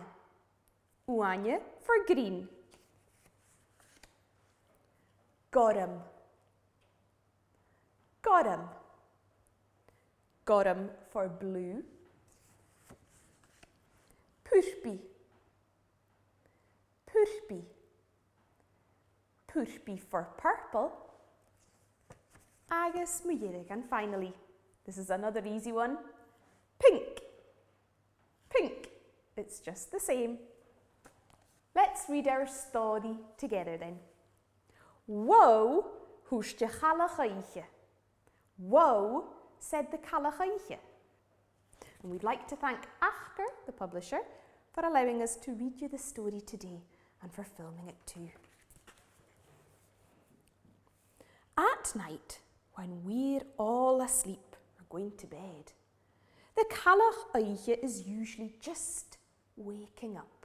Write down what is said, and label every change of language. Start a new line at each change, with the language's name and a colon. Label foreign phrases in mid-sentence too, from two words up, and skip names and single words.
English: Uaine for green. Gorum. Gorum. Gorum for blue. Purpi. Purpi. Purpi for purple.
Scottish Gaelic: Agus mheadhan.
English: And finally, this is another easy one. Pink. Pink. It's just the same. Let's read our story together then. Wow,
Scottish Gaelic: Bhòrd chlann-sgoile.
English: Wow, said the chlann-sgoile. And we'd like to thank Tosgaire, the publisher, for allowing us to read you the story today and for filming it too. At night, when we're all asleep or going to bed, the chlann-sgoile is usually just waking up.